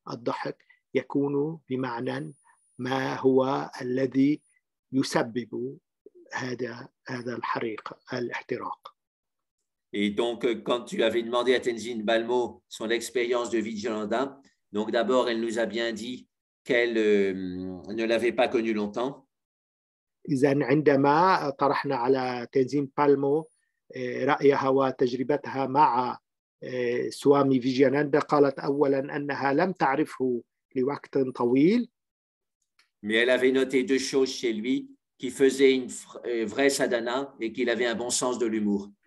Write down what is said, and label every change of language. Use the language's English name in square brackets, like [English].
[Arabic] الضحك يكون بمعنى ما هو الذي يسبب هذا الحريق، الاحتراق. [French] Et donc, quand tu avais demandé à Tenzin Balmo son expérience de Vijayananda, donc d'abord, elle nous a bien dit qu'elle ne l'avait pas connu longtemps. [Arabic] إذن عندما طرحنا على تنزين بالمو رأيها وتجربتها مع سوامي فيجياناندا، قالت أولا أنها لم تعرفه لوقت طويل. [French] Mais elle avait noté deux choses chez lui, qui faisait une vraie sadhana et qu'il avait un bon sens de l'humour.